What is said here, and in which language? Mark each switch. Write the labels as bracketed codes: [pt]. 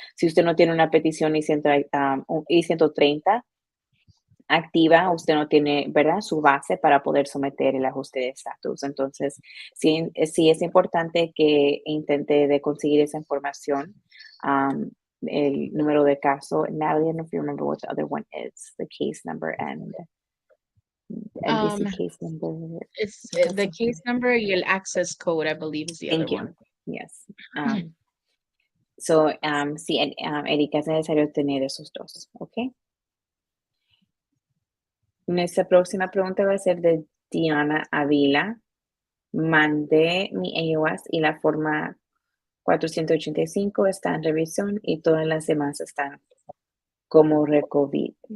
[es] Si usted no tiene una petición I-130 activa, usted no tiene, ¿verdad?, su base para poder someter el ajuste de estatus. Entonces, sí es importante que intente de conseguir esa información. El número de caso. [en] Natalie, I don't know if you remember what the other one is, the case number and NBC case number. It's the case number [es] y el [en] access code, I believe, is the other one. Yes. [es] Sí, Erika, es necesario tener esos dos, ¿ok? Nuestra próxima pregunta va a ser de Diana Avila. Mandé mi AOS y la forma 485 está en revisión y todas las demás están como recogidas.